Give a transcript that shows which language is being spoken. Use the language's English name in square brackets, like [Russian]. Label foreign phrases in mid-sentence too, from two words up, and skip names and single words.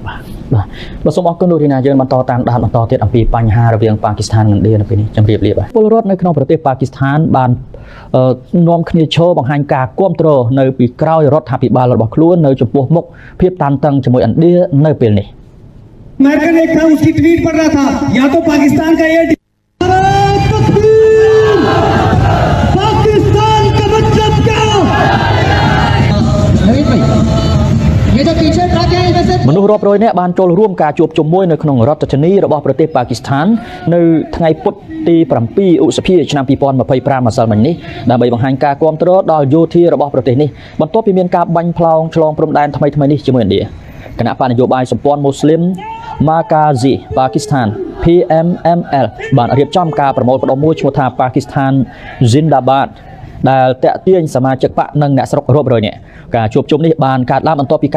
[Khmer] បាទសូមអរគុណលោករីណាយើងបន្តតាមដានបន្តទៀតអំពីបញ្ហារវាងប៉ាគីស្ថាននិងឥណ្ឌានៅពេលនេះជម្រាបលាបាទពលរដ្ឋនៅក្នុងប្រទេសប៉ាគីស្ថានបាននាំគ្នាឈរបង្ហាញការគាំទ្រនៅពីក្រោយរដ្ឋាភិបាលរបស់ខ្លួននៅចំពោះមុខភាពតានតឹងជាមួយឥណ្ឌានៅពេលនេះ [Hindi] मैं कल एक था उसकी ट्वीट पढ़ रहा था या तो पाकिस्तान का ये पाकिस्तान का मतलब क्या ये तो पीछे था क्या वैसे [Khmer] មនុស្សរាប់រយនាក់បានចូលរួមការជួបជុំមួយនៅក្នុងរដ្ឋធានីរបស់ប្រទេសប៉ាគីស្ថាននៅថ្ងៃពុធទី7ឧសភាឆ្នាំ2025ម្សិលមិញនេះដើម្បីបង្ហាញការគាំទ្រដល់យោធារបស់ប្រទេសនេះបន្ទាប់ពីមានការបាញ់ផ្លោងឆ្លងព្រំដែនថ្មីៗនេះ ជាមួយឥណ្ឌាគណៈបកនយោបាយសម្ព័ន្ធមូស្លីម Markazi Pakistan PMML បានរៀបចំការប្រមូលផ្ដុំមួយឈ្មោះថា Pakistan Zindabad ដែលតាក់ទាញសមាជិកបកនិងអ្នកស្រុករាប់រយនាក់ការជួបជុំនេះបានកើតឡើងបន្ទាប់ពីការ